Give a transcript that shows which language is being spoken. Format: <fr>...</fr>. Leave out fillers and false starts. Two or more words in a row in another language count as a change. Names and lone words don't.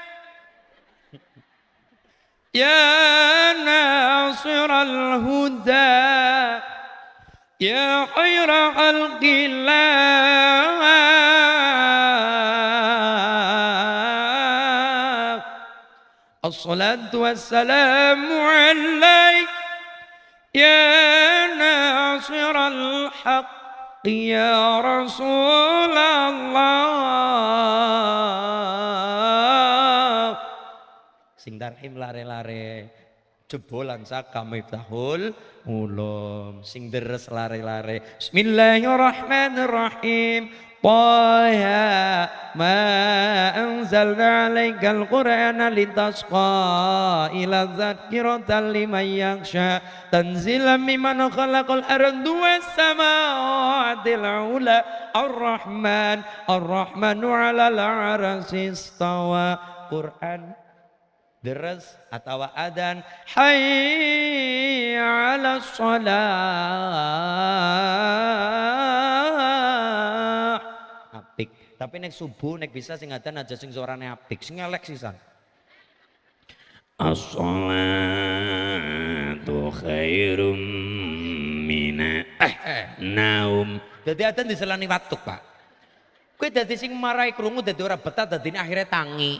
<ar>يا ناصر الهدى يا خير خلق الله, الصلاة والسلام عليك يا ناصر الحق يا رسول الله.</ar> <jv>Sing tarhim lare-lare jebolan saka Miftahul Ulum, sing deres lare-lare.</jv> <ar>بسم الله الرحمن الرحيم. طه ما أنزلنا عليك القرآن لتشقى إلا تذكرة لمن يخشى تنزيلا ممن خلق الأرض والسماوات العلى الرحمن على العرش استوى.</ar> <jv>Quran deres atau adan</jv> <ar>حي على الصلاة</ar> <jv>apik. Tapi nek subuh nek bisa sing adan aja sing suarane apik, sing elek sisan.</jv> <ar>الصلاة خير من النوم.</ar> <jv>Dadi adan diselani watuk, Pak. Kowe dadi sing marai krungu dadi ora betah dadine akhirnya tangi.</jv>